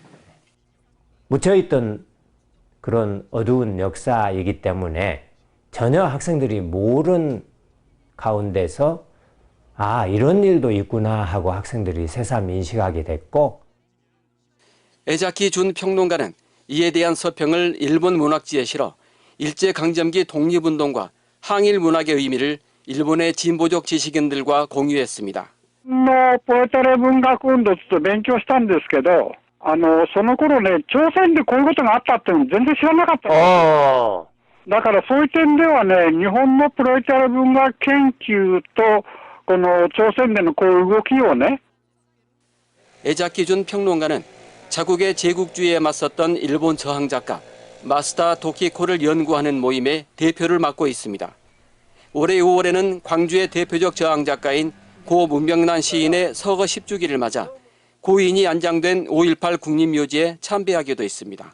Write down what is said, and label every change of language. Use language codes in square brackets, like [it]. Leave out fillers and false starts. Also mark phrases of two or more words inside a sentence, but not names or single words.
[ko] 묻혀있던 그런 어두운 역사이기 때문에 전혀 학생들이 모르는 가운데서 이런 일도 있구나 하고 학생들이 새삼 인식하게 됐고. 에자키 준 평론가는 이에 대한 서평을 일본 문학지에 실어 일제강점기 독립운동과 항일 문학의 의미를 일본의 진보적 지식인들과 공유했습니다. [ja] ポエトレ文学運動って勉強したんですけど、その頃ね、朝鮮でこういうことがあったって全然知らなかった。だからそういう点ではね、日本のプロイタル文学研究とこの朝鮮でのこういう動きをね、 [ko] 에자키 준 평론가는 자국의 제국주의에 맞섰던 일본 저항작가 마스다 도키코를 연구하는 모임의 대표를 맡고 있습니다. 올해 5월에는 광주의 대표적 저항작가인 고 문명란 시인의 서거 10주기를 맞아 고인이 안장된 5.18 국립묘지에 참배하기도 했습니다.